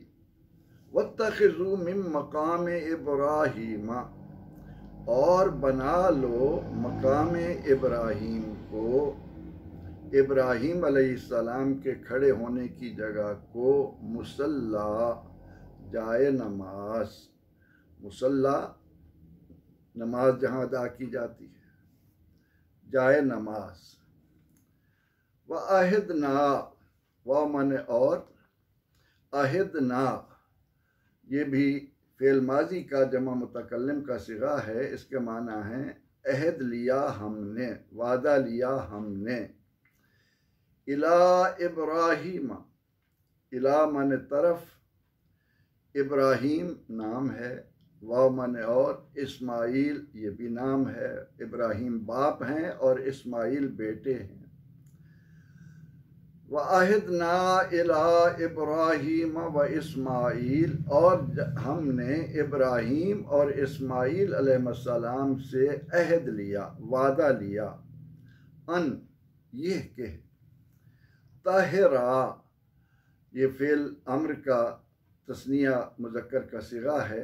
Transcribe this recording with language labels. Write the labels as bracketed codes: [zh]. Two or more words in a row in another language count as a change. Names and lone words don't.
[ar] واتخذوا من مقام إبراهيم, [hi] और बना लो मकाम इब्राहीम को, इब्राहीम अलैहिस्सलाम के खड़े होने की जगह को, मुसल्ला, जाए नमाज। मुसल्ला नमाज जहाँ अदा की जाती है, जाए नमाज। [ar] و عهدنا, [hi] व माने और, अहिदना ये भी फ़ेल माजी का जमा मुतकल्लिम का सिगा है। इसके माना है अहद लिया हमने, वादा लिया हमने। [ar] إلى إبراهيم, [hi] इला माने तरफ, इब्राहीम नाम है, वाव माने और, इस्माईल ये भी नाम है। इब्राहीम बाप हैं और इस्माईल बेटे हैं। [ar] وعهدنا إلى إبراهيم وإسماعيل, [hi] और हमने इब्राहीम और इस्माईल अलैहिस्सलाम से अहद लिया, वादा लिया। अन ये के, ताहिरा ये फ़ेल अम्र का तस्निया मुज़क्कर का सिगा है।